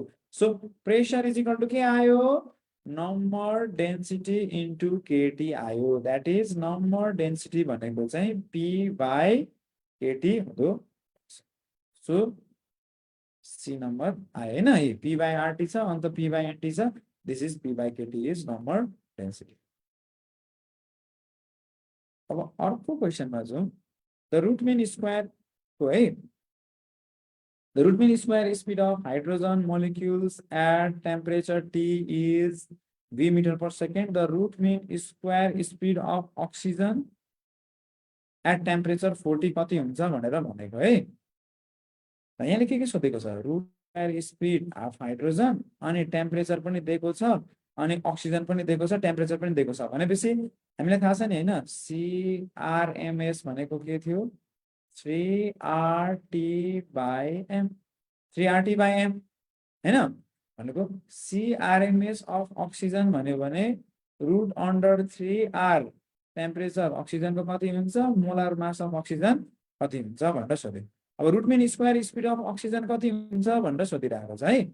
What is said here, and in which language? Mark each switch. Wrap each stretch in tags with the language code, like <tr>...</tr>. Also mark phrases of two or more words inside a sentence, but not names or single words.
<en>so pressure is equal to</en> <ne>के आयो,</ne> <en>number density into KT आयो, that is number density</en> <ne>भनेको चाहिँ p/केटी हुँदो।</ne> <en>so C number</en> <ne>आयो हैन, p/RT छ, अन्त p/NT छ,</ne> <en>this is p/KT is number density.</en> <ne>अब अर्को क्वेसनमा जाउँ,</ne> <en>the root mean square</en> <ne>को है,</ne> <en>the root mean square speed of hydrogen molecules at temperature T is v meter per second, the root mean square speed of oxygen at temperature 40</en> <ne>कति हुन्छ भनेर भनेको है। यहाँले के सोधेको छ,</ne> <en>root square speed of hydrogen</en> <ne>अनि टेम्परेचर पनि दिएको छ अनि अक्सिजन पनि दिएको छ, टेम्परेचर पनि दिएको छ भनेपछि हामीलाई थाहा छ नि हैन, CRMS भनेको के थियो, 3RT/m, 3RT/m हैन भनेको</ne> <en>CRMS of oxygen</en> <ne>भन्यो भने रुट अन्डर 3R टेम्परेचर अक्सिजनको कति हुन्छ,</ne> <en>molar mass of oxygen</en> <ne>कति हुन्छ भनेर सोध्यो। अब</ne> <en>root mean square speed of oxygen</en> <ne>कति हुन्छ भनेर सोधिरहेको छ है।</ne>